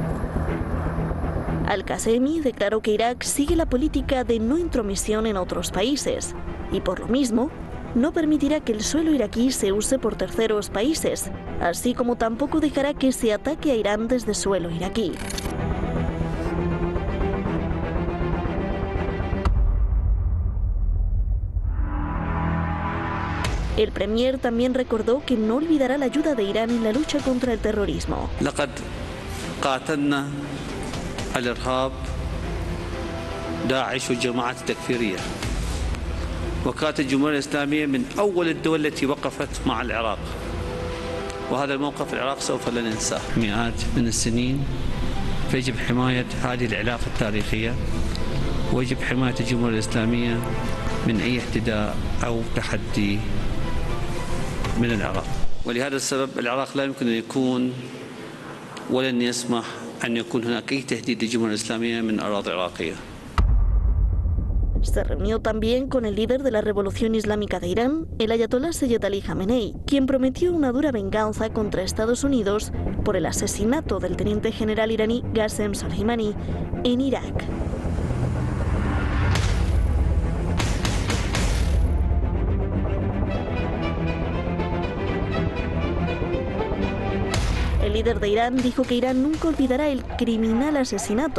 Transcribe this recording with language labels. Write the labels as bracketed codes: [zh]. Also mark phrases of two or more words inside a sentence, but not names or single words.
[es] Al-Qasemi declaró que Irak sigue la política de no intromisión en otros países y por lo mismo no permitirá que el suelo iraquí se use por terceros países, así como tampoco dejará que se ataque a Irán desde suelo iraquí. El premier también recordó que no olvidará la ayuda de Irán en la lucha contra el terrorismo. [ar] الإرهاب داعش والجماعات التكفيرية وكانت الجمهورية الإسلامية من أول الدول التي وقفت مع العراق وهذا الموقف العراق سوف لا ننساه مئات من السنين فيجب حماية هذه العلاقة التاريخية ويجب حماية الجمهورية الإسلامية من أي اعتداء أو تحدي من العراق ولهذا السبب العراق لا يمكن أن يكون ولن يسمح أن يكون هناك أي تهديد للجمهورية الإسلامية من أراضي عراقية. [es] Se reunió también con el líder de la Revolución Islámica de Irán, el ayatolá Seyed Ali Khamenei, quien prometió una dura venganza contra Estados Unidos por el asesinato del teniente general iraní Qasem Soleimani en Irak. El líder de Irán dijo que Irán nunca olvidará el criminal asesinato.